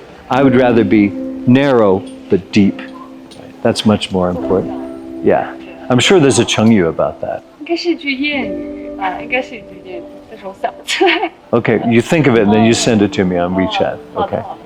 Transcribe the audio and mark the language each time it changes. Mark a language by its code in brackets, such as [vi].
[en] I would rather be narrow but deep. That's much more important. Yeah. I'm sure there's a Chengyu about that. [zh] 应该是句谚语吧，应该是一句谚语，但是我想不出来。 [en] Okay, you think of it and then you send it to me on WeChat. Okay.